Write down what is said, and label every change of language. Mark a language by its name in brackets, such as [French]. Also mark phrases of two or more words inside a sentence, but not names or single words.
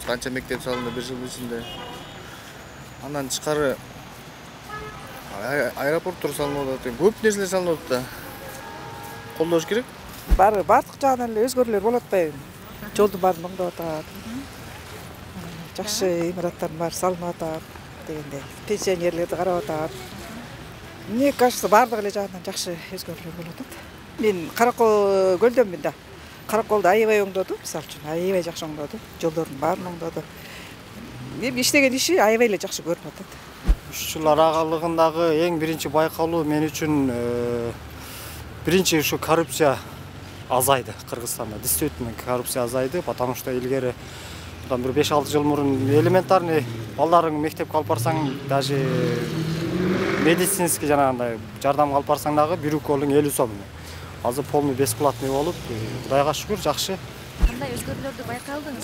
[Kyrgyz] Канча мектеп салынды бир жыл ичинде. Андан тышкары аэропорттор салынып атат. Көп нерселер салынып атат да. Колдош керек. Бардык жагынан эле өзгөрүүлөр болуп атпайбы? Жолдун баарын оңдоп атат. Жакшы имараттардын баары салынып атат дегендей. Пенсионерлерди карап атат. [Russian] Мне кажется, [Kyrgyz] бардык эле жагынан жакшы өзгөрүүлөр болуп атат. Мен Каракол көлдөнмүн да. Караколду аябай оңдоду, мисалы үчүн, аябай жакшы оңдоду. Жолдордун баарын оңдоду. Эми иштеген иши аябай эле жакшы көрүнүп атат. 3 жыл аралыгындагы эң биринчи байкалуу мен үчүн биринчи ушу коррупция азайды Кыргызстанда. Действительно коррупция азайды, [Russian] потому что [Kyrgyz] илгери [Turkish] bundan bir [Kyrgyz] 5-6 жыл мурун элементарный балдарың мектепке алып барсаң, даже медицинский жанагындай жардамга алып барсаң дагы бир уколуң 50 сом. Азыр [Russian] полный бесплатный [Kyrgyz] болуп, Кудайга шүгүр жакшы. Кандай өзгөрүүлөрдү байкай алдыңыз?